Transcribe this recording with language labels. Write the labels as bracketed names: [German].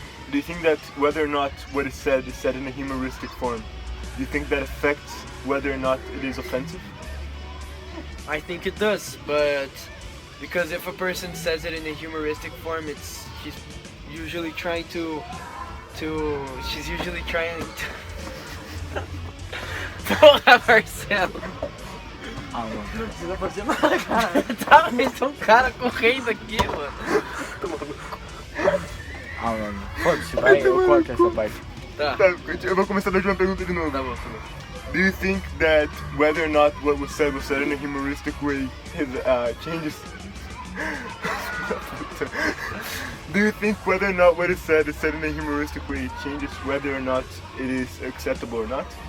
[English] Do you think that whether or not what is said in a humoristic form, do you think that affects whether or not it is offensive? I think it does, but because if a person says it in a humoristic form, she's usually trying to pull up herself. [Portuguese] Não precisa fazer nada, cara. Tá, esse é um cara correndo aqui, mano. Mano. Foda-se, vai, eu corto essa parte. Tá. Tá, eu vou começar a dar uma pergunta de novo. Tá bom, tá bom. [English] Do you think that whether or not what was said in a humoristic way changes? Do you think whether or not what is said in a humoristic way changes whether or not it is acceptable or not?